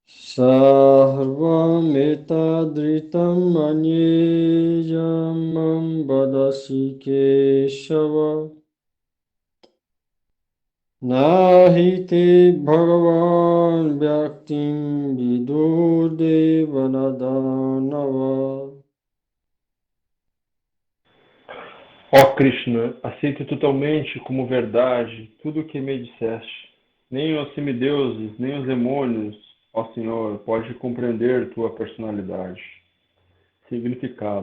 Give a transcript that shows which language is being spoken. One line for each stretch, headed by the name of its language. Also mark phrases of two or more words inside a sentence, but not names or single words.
Sanskrit: Sarvam etadritam anyejamam vadasi Keshava nahi te bhagavan vyaktim vidurdevanadhanava.
Portuguese: Ó Krishna, aceito totalmente como verdade tudo o que me disseste. Nem os semideuses, nem os demônios, ó Senhor, pode compreender tua personalidade. Significado.